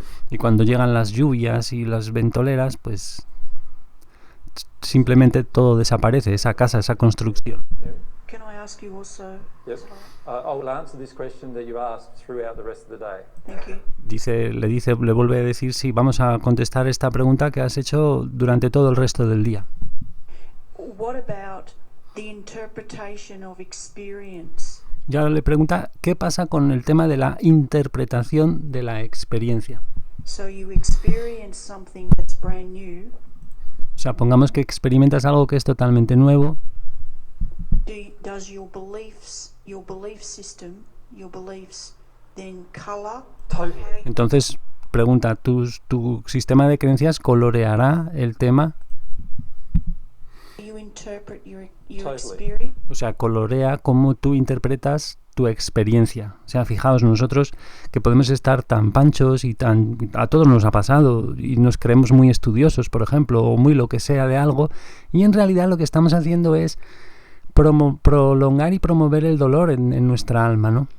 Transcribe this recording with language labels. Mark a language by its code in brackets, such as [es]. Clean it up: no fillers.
[es] Y cuando llegan las lluvias y las ventoleras, pues simplemente todo desaparece, esa casa, esa construcción. [en] Can I ask you also? Yes. I will answer this question that you asked throughout the rest of the day. Thank you. [es] Le vuelve a decir, sí, vamos a contestar esta pregunta que has hecho durante todo el resto del día. [en] What about the interpretation of experience? [es] Ya le pregunta, ¿qué pasa con el tema de la interpretación de la experiencia? [en] So you experience something that's brand new. [es] O sea, pongamos que experimentas algo que es totalmente nuevo. [en] Does your belief system, your beliefs, then color? Totally. [es] Entonces, pregunta, ¿tu sistema de creencias coloreará el tema? [en] You interpret your Totally. experience? [es] O sea, colorea cómo tú interpretas tu experiencia. O sea, fijaos, nosotros que podemos estar tan panchos y a todos nos ha pasado y nos creemos muy estudiosos, por ejemplo, o muy lo que sea de algo, y en realidad lo que estamos haciendo es prolongar y promover el dolor en nuestra alma, ¿no?